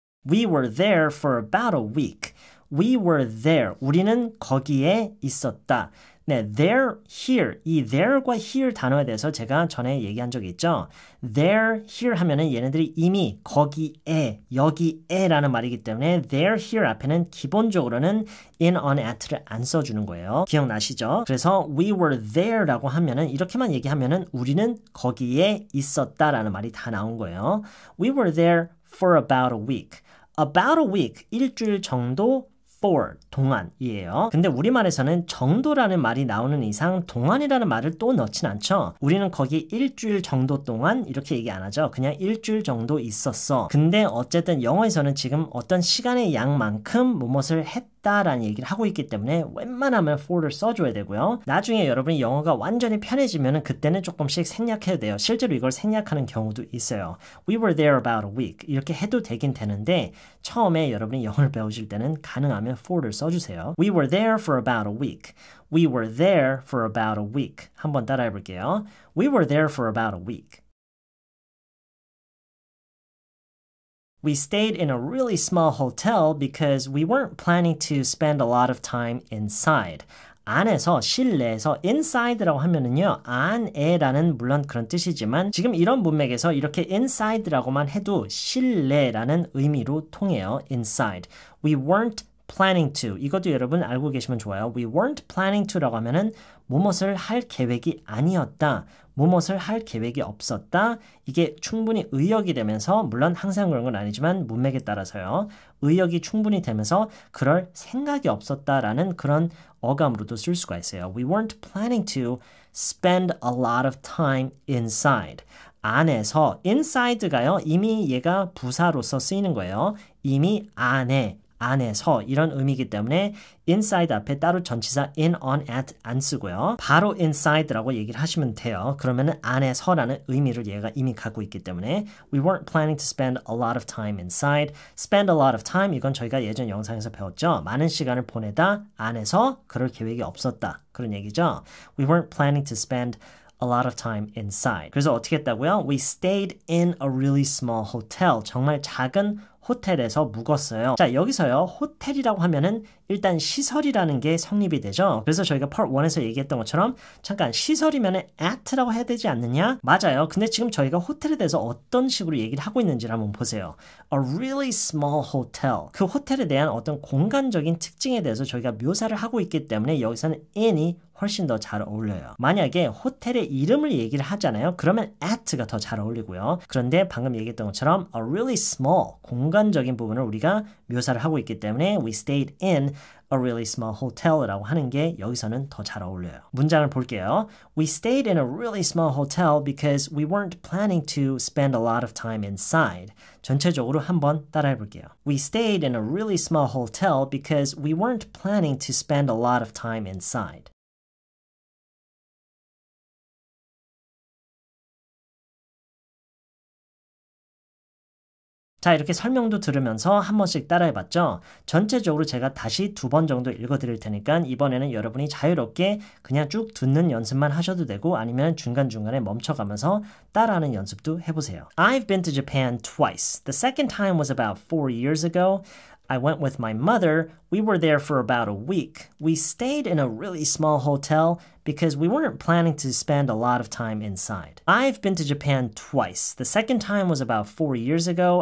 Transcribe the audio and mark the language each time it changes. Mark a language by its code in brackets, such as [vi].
[en] We were there for about a week. We were there. [ko] 우리는 거기에 있었다. 네, [en] they're here. [ko] 이 there과 here 단어에 대해서 제가 전에 얘기한 적이 있죠. [en] they're here [ko] 하면은 얘네들이 이미 거기에, 여기에라는 말이기 때문에 they're here 앞에는 기본적으로는 in, on, at를 안 써주는 거예요. 기억나시죠? 그래서 [en] we were there [ko] 라고 하면은 이렇게만 얘기하면은 우리는 거기에 있었다라는 말이 다 나온 거예요. [en] We were there for about a week. About a week, [ko] 일주일 정도 [en] for, [ko] 동안이에요. 근데 우리말에서는 정도라는 말이 나오는 이상 동안이라는 말을 또 넣진 않죠. 우리는 거기 일주일 정도 동안 이렇게 얘기 안 하죠. 그냥 일주일 정도 있었어. 근데 어쨌든 영어에서는 지금 어떤 시간의 양만큼 무엇을 했다라는 얘기를 하고 있기 때문에 웬만하면 for를 써줘야 되고요. 나중에 여러분이 영어가 완전히 편해지면 그때는 조금씩 생략해야 돼요. 실제로 이걸 생략하는 경우도 있어요. [en] We were there about a week. [ko] 이렇게 해도 되긴 되는데 처음에 여러분이 영어를 배우실 때는 가능하면 for를 써주세요. [en] We were there for about a week. We were there for about a week. [ko] 한번 따라해 볼게요. [en] We were there for about a week. We stayed in a really small hotel because we weren't planning to spend a lot of time inside. [ko] 안에서, 실내에서 inside라고 하면은요, 안에라는 물론 그런 뜻이지만 지금 이런 문맥에서 이렇게 inside라고만 해도 실내라는 의미로 통해요. [en] inside. We weren't planning to. [ko] 이것도 여러분 알고 계시면 좋아요. [en] We weren't planning to [ko] 라고 하면은 무엇을 할 계획이 아니었다. 무엇을 할 계획이 없었다. 이게 충분히 의역이 되면서 물론 항상 그런 건 아니지만 문맥에 따라서요. 의역이 충분히 되면서 그럴 생각이 없었다라는 그런 어감으로도 쓸 수가 있어요. [en] We weren't planning to spend a lot of time inside. [ko] 안에서 inside가요. 이미 얘가 부사로서 쓰이는 거예요. 이미 안에서 이런 의미이기 때문에 inside 앞에 따로 전치사 in, on, at 안 쓰고요. 바로 inside라고 얘기를 하시면 돼요. 그러면은 안에서라는 의미를 얘가 이미 갖고 있기 때문에 [en] we weren't planning to spend a lot of time inside. spend a lot of time [ko] 이건 저희가 예전 영상에서 배웠죠. 많은 시간을 보내다 안에서 그럴 계획이 없었다. 그런 얘기죠. [en] We weren't planning to spend a lot of time inside. [ko] 그래서 어떻게 했다고요? [en] We stayed in a really small hotel. [ko] 정말 작은 호텔에서 묵었어요. 자, 여기서요. 호텔이라고 하면은 일단 시설이라는 게 성립이 되죠. 그래서 저희가 part 1에서 얘기했던 것처럼 잠깐 시설이면은 at라고 해야 되지 않느냐? 맞아요. 근데 지금 저희가 호텔에 대해서 어떤 식으로 얘기를 하고 있는지를 한번 보세요. [en] A really small hotel. [ko] 그 호텔에 대한 어떤 공간적인 특징에 대해서 저희가 묘사를 하고 있기 때문에 여기서는 in이 훨씬 더 잘 어울려요. 만약에 호텔의 이름을 얘기를 하잖아요. 그러면 at가 더 잘 어울리고요. 그런데 방금 얘기했던 것처럼 [en] a really small, [ko] 공간적인 부분을 우리가 묘사를 하고 있기 때문에 [en] we stayed in a really small hotel [ko] 이라고 하는 게 여기서는 더 잘 어울려요. 문장을 볼게요. [en] We stayed in a really small hotel because we weren't planning to spend a lot of time inside. [ko] 전체적으로 한번 따라해 볼게요. [en] We stayed in a really small hotel because we weren't planning to spend a lot of time inside. [ko] 자, 이렇게 설명도 들으면서 한 번씩 따라해봤죠? 전체적으로 제가 다시 2번 정도 읽어드릴 테니까 이번에는 여러분이 자유롭게 그냥 쭉 듣는 연습만 하셔도 되고 아니면 중간중간에 멈춰가면서 따라하는 연습도 해보세요. [en] I've been to Japan twice. The second time was about 4 years ago. I went with my mother. We were there for about a week. We stayed in a really small hotel because we weren't planning to spend a lot of time inside. I've been to Japan twice. The second time was about 4 years ago.